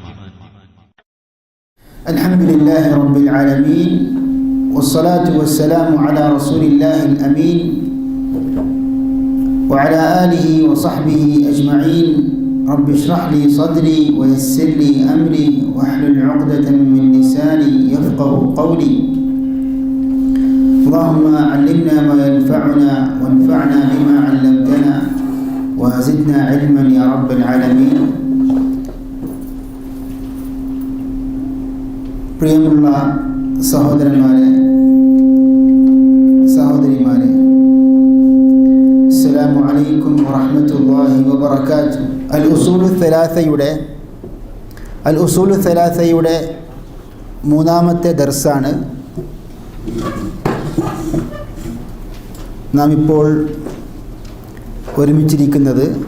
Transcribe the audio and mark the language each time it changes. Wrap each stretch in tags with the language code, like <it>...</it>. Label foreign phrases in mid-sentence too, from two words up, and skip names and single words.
<ar>الحمد لله رب العالمين والصلاة والسلام على رسول الله الأمين وعلى آله وصحبه أجمعين. رب اشرح لي صدري ويسر لي أمري واحلل عقدة من لساني يفقهوا قولي. اللهم علمنا ما ينفعنا وانفعنا بما علمتنا وزدنا علما يا رب العالمين.</ar> <ml>പ്രിയമുള്ള സഹോദരന്മാരെ, സഹോദരിമാരെ,</ml> <ar>السلام عليكم ورحمة الله وبركاته.</ar> <ml>അൽ ഉസൂലു സലാസയുടെ മൂന്നാമത്തെ ദർസാണ് നാം ഇപ്പോൾ ഒരുമിച്ചിരിക്കുന്നത്.</ml>